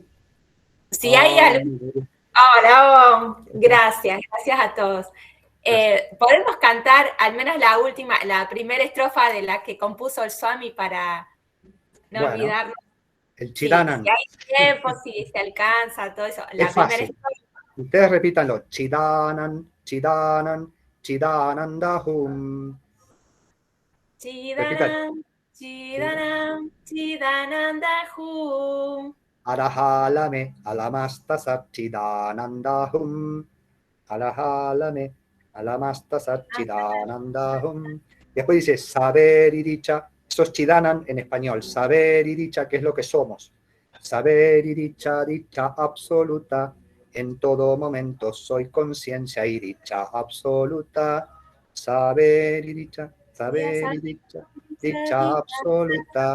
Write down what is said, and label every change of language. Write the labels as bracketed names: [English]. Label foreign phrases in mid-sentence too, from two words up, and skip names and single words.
[Spanish] Si hay algo. Hola, gracias a todos. ¿Podemos cantar al menos la primera estrofa de la que compuso el Swami para no olvidarnos? El Chidanan. Si hay tiempo, si se alcanza, todo eso. Es fácil. Ustedes repítanlo. [Hindi] चिदानन्द, चिदानन्द, चिदानन्दहम्. चिदानन्द, चिदानन्द, चिदानन्दहम्. हर हाल में, अलमस्त सत् चिदानन्दहम्. हर हाल में, अलमस्त सत् चिदानन्दहम्. [Spanish] Después dice saber y dicha. Eso es Chidanan en español. Saber y dicha, que es lo que somos. Saber y dicha absoluta. En todo momento soy conciencia y dicha absoluta. Saber y dicha absoluta.